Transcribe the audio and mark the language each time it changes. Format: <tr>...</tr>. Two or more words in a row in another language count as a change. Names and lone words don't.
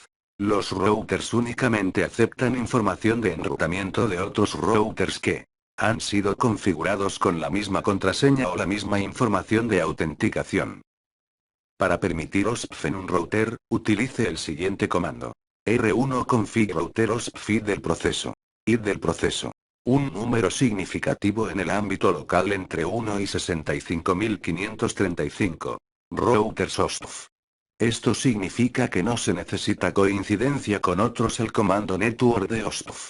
<es>Los routers únicamente aceptan información de enrutamiento de otros routers que han sido configurados con la misma contraseña o la misma información de autenticación. Para permitir OSPF en un router, utilice el siguiente comando. R1</es> <en>config router OSPF feed</en> <es>del proceso. ID del proceso. Un número significativo en el ámbito local entre 1 y 65.535. Routers OSPF. Esto significa que no se necesita coincidencia con otros el comando network de OSPF.</es>